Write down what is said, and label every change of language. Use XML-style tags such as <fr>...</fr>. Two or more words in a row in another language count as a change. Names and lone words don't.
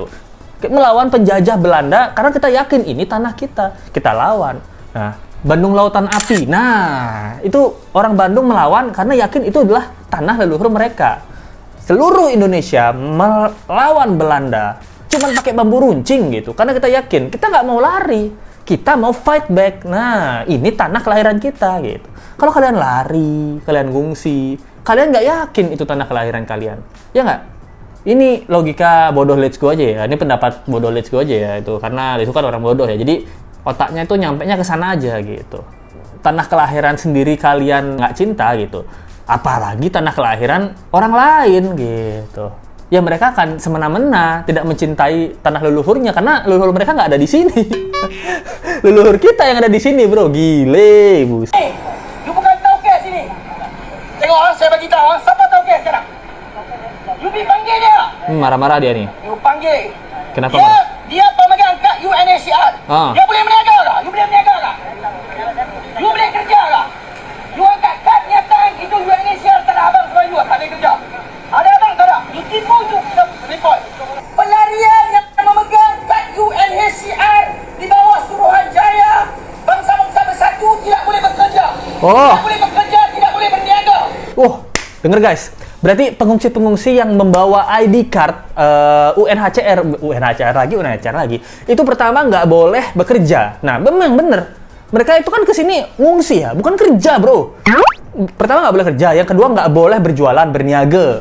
<id>Melawan penjajah Belanda karena kita yakin ini tanah kita lawan. Nah, Bandung Lautan Api. Nah, itu orang Bandung melawan karena yakin itu adalah tanah leluhur mereka. Seluruh Indonesia melawan Belanda cuman pakai bambu runcing gitu karena kita yakin kita nggak mau lari, kita mau</id> <en>fight back.</en> <id>Nah, ini tanah kelahiran kita gitu. Kalau kalian lari, kalian ngungsi, kalian nggak yakin itu tanah kelahiran kalian, ya nggak? Ini logika bodoh Let's Go aja ya. Ini pendapat bodoh Let's Go aja ya itu, karena itu kan orang bodoh ya. Jadi otaknya itu nyampenya ke sana aja gitu. Tanah kelahiran sendiri kalian nggak cinta gitu, apalagi tanah kelahiran orang lain gitu. Ya mereka akan semena-mena tidak mencintai tanah leluhurnya karena leluhur mereka nggak ada di sini. Leluhur kita yang ada di sini, bro. Gile, bus.</id> <ms>You bukan tauke sini. Tengok saya bagi tahu siapa tauke sekarang. You pergi panggil dia. Marah-marah dia nih. You panggil. Kenapa Dia, marah? dia pemegang kad UNHCR. Dia boleh berniaga tak? You boleh berniaga tak? You boleh kerja tak? You angkat kad nyata itu UNHCR tak ada abang sebab you tak boleh kerja. Ada abang tak ada? You tipu you report. Pelarian yang memegang kad UNHCR di bawah Suruhanjaya, bangsa-bangsa bersatu tidak boleh bekerja. Tidak boleh bekerja, tidak boleh berniaga.</ms> <id>Denger guys. Berarti pengungsi-pengungsi yang membawa</id> <en>ID card</en> <id>UNHCR lagi, itu pertama nggak boleh bekerja. Nah, memang bener. Mereka itu kan kesini ngungsi ya, bukan kerja, bro. Pertama nggak boleh kerja, yang kedua nggak boleh berjualan, berniaga.</id>